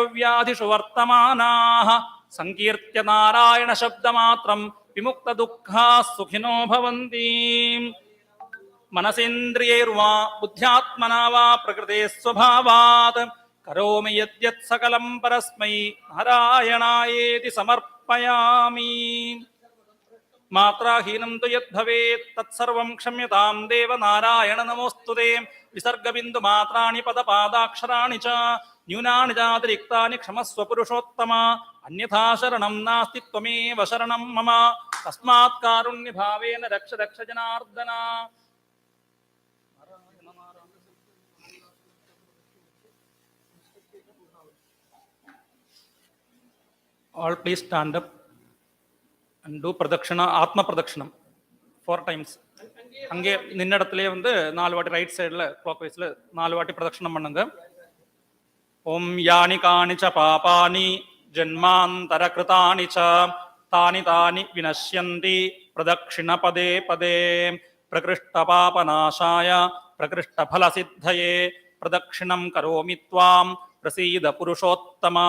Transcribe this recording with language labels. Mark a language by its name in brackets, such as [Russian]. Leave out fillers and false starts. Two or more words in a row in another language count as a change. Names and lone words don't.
[Sanskrit] व्याधिषु वर्तमानाः संकीर्त्य नारायण शब्दमात्रं विमुक्तदुःखाः सुखिनो भवन्ति मनसेन्द्रियैर्वा बुद्ध्यात्मना वा प्रकृतेः स्वभावात् करोमि यद्यत् सकलं परस्मै नारायणायेति समर्पयामि മാത്രാഹീനം തു യദ്ഭവേത് തത്സർവം ക്ഷമ്യതാം ദേവനാരായണ നമോസ്തുതേ. വിസർഗബിന്ദു മാത്രാണി പദപാദാക്ഷരാണി ച ന്യൂനാനി ചാതിരിക്താനി ക്ഷമസ്വ പുരുഷോത്തമ. അന്യഥാ ശരണം നാസ്തി ത്വമേവ ശരണം മമ. തസ്മാത് കാരുണ്യഭാവേന രക്ഷ രക്ഷ ജനാർദ്ദന. [English] All please stand up and do pradakshina, [Sanskrit] atma pradakshina [English] 4 times. [Tamil] அங்கே நின்ன இடத்துலயே 4 வாட்டி [English] right side clockwise [Tamil] 4 வாட்டி பிரதட்சணம் பண்ணுங்க. [Sanskrit] ॐ यानि कानि च पापानि जन्मान्तर कृतानि च तानि तानि विनश्यन्ति प्रदक्षिण पदे पदे. प्रकृष्ट पापनाशाय प्रकृष्ट फल सिद्धये प्रदक्षिणं करोमि त्वां प्रसीद पुरुषोत्तम.